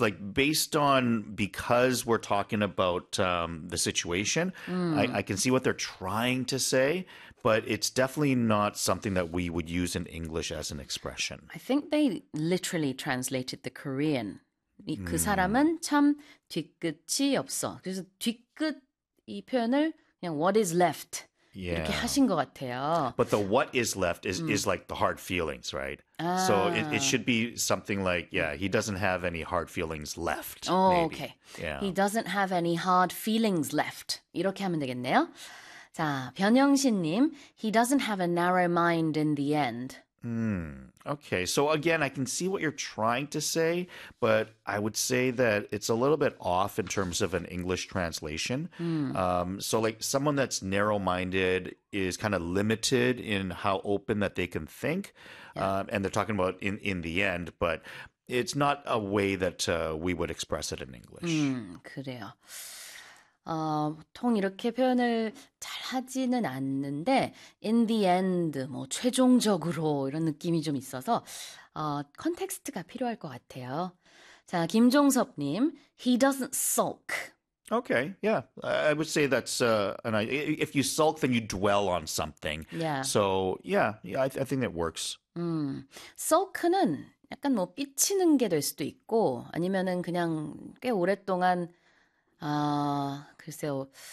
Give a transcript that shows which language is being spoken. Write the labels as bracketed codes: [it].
[en] Like, based on because we're talking about the situation, I can see what they're trying to say, but it's definitely not something that we would use in English as an expression. I think they literally translated the Korean. [ko] 그 사람은 참 뒤끝이 없어. 그래서 뒤끝 이 표현을 그냥 [en] what is left [ko] 이렇게 하신 것 같아요. [en] But the what is left is like the hard feelings, right? So it should be something like, yeah, he doesn't have any hard feelings left, maybe. Okay. He doesn't have any hard feelings left. [ko] 이렇게 하면 되겠네요. [en] 자, 변영신님, he doesn't have a narrow mind in the end. Okay, so again, I can see what you're trying to say, but I would say that it's a little bit off in terms of an English translation. So like someone that's narrow-minded is kind of limited in how open that they can think, and they're talking about in the end, but it's not a way that we would express it in English. [ko] 그래요. 보통 이렇게 표현을 잘 하지는 않는데, [en] in the end, [ko] 뭐, 최종적으로 이런 느낌이 좀 있어서, 컨텍스트가 필요할 것 같아요. [en] 자, 김종섭님, he doesn't sulk. Okay, yeah. I would say that's an if you sulk, then you dwell on something. So, yeah, I think that works. [ko] Sulk는 약간 뭐 삐치는 게될 수도 있고 아니면은 그냥 꽤 오랫동안 글쎄요.